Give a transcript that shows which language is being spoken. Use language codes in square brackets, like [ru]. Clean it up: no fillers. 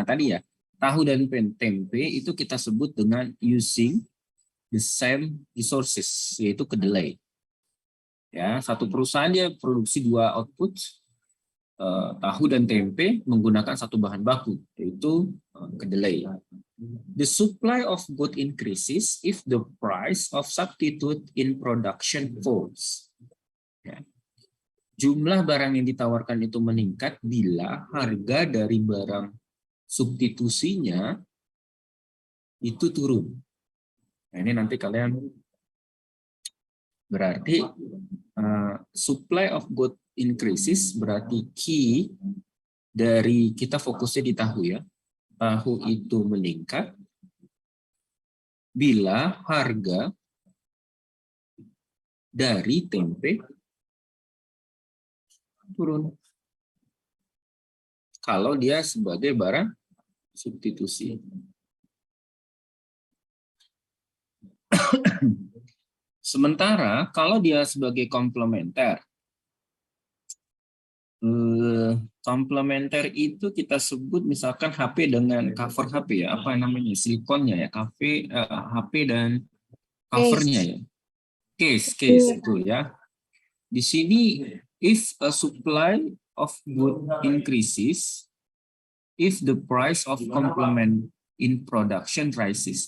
[id] Nah, tadi ya, tahu dan tempe itu kita sebut dengan [en] using the same resources, [id] yaitu kedelai. Ya, satu perusahaan dia produksi 2 output, tahu dan tempe menggunakan satu bahan baku, yaitu kedelai. [en] The supply of good increases if the price of substitute in production falls. [id] Ya. Jumlah barang yang ditawarkan itu meningkat bila harga dari barang substitusinya itu turun. Nah, ini nanti kalian berarti [en] supply of good increases [id] berarti key dari kita fokusnya di tahu ya. Tahu itu meningkat bila harga dari tempe turun. Kalau dia sebagai barang substitusi. Sementara kalau dia sebagai komplementer, komplementer itu kita sebut misalkan HP dengan cover HP ya, apa namanya, silikonnya ya, HP dan covernya ya, case itu ya. Di sini [en] if a supply of good increases, if the price of complement in production rises.